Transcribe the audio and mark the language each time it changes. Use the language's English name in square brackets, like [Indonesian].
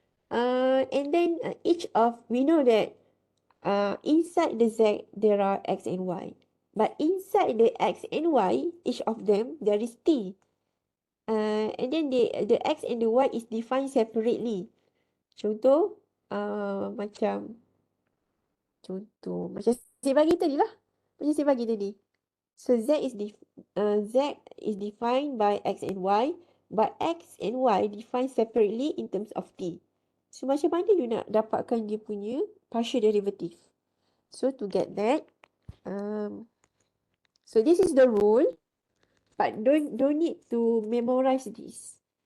[English] And then each of we know that inside the Z there are X and Y, but inside the X and Y, each of them there is T. And then the X and the Y is defined separately. [Malay] Contoh macam saya bagi tadi lah. Macam saya bagi tadi. [English] So Z is defined by X and Y, but X and Y defined separately in terms of T. [Malay] So macam mana you nak dapatkan dia punya partial derivative? [English] So to get that, so this is the rule, but don't need to memorize this.